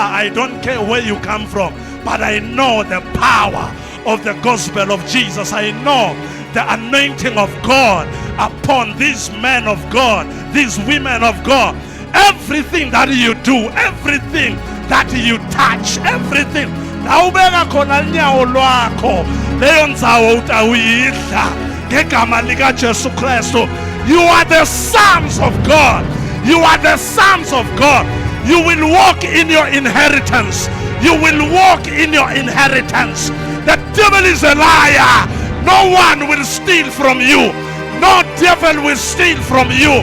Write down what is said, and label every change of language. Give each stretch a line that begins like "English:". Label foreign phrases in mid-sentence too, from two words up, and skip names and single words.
English: I don't care where you come from. But I know the power of the gospel of Jesus. I know the anointing of God upon these men of God, these women of God. Everything that you do, everything that you touch, everything.
Swati: Awubeka khona inyawo lwakho leyo ndzawo utawuyidla ngegama lika Jesu Kristu.
English: You are the sons of God. You are the sons of God. You will walk in your inheritance. You will walk in your inheritance. The devil is a liar. No one will steal from you. No devil will steal from you.